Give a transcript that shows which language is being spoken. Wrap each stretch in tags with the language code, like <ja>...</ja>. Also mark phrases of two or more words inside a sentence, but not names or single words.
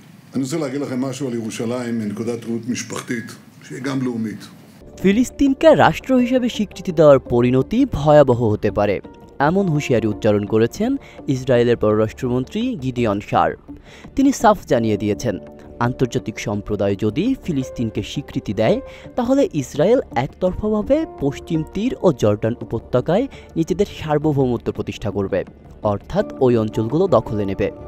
<he>אני רוצה להגיד לכם משהו על ירושלים מנקודת ראות משפחתית, שהיא גם לאומית.</he> <bn>ফিলিস্তিনকে রাষ্ট্র হিসেবে স্বীকৃতি দেওয়ার পরিণতি ভয়াবহ হতে পারে, এমন হুঁশিয়ারি উচ্চারণ করেছেন ইসরায়েলের পররাষ্ট্রমন্ত্রী গিডিয়ন সার। তিনি সাফ জানিয়ে দিয়েছেন, আন্তর্জাতিক সম্প্রদায় যদি ফিলিস্তিনকে স্বীকৃতি দেয় তাহলে ইসরায়েল একতরফাভাবে পশ্চিম তীর ও জর্ডান উপত্যকায় নিজেদের সার্বভৌমত্ব প্রতিষ্ঠা করবে, অর্থাৎ ওই অঞ্চলগুলো দখলে নেবে।</bn>